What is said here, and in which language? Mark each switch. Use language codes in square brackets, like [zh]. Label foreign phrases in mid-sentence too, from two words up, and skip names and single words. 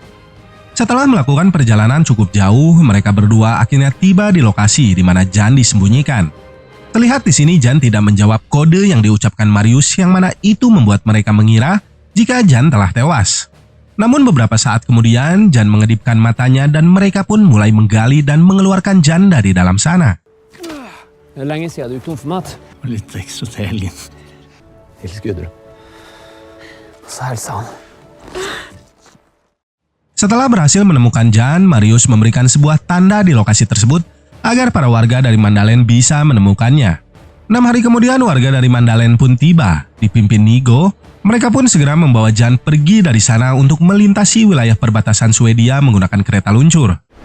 [id] Setelah melakukan perjalanan cukup jauh, mereka berdua akhirnya tiba di lokasi di mana Jan disembunyikan. Terlihat di sini Jan tidak menjawab kode yang diucapkan Marius yang mana itu membuat mereka mengira jika Jan telah tewas. Namun beberapa saat kemudian Jan mengedipkan matanya dan mereka pun mulai menggali dan mengeluarkan Jan dari dalam sana. [sv] Hur länge sedan du gick tom för mat? Och lite extra till helgen. Hils Gudrun. Så hälsa han. [id] Setelah berhasil menemukan Jan, Marius memberikan sebuah tanda di lokasi tersebut agar para warga dari Mandalen bisa menemukannya. 6 hari kemudian warga dari Mandalen pun tiba, dipimpin Nigo. Mereka pun segera membawa Jan pergi dari sana untuk melintasi wilayah perbatasan Swedia menggunakan kereta luncur.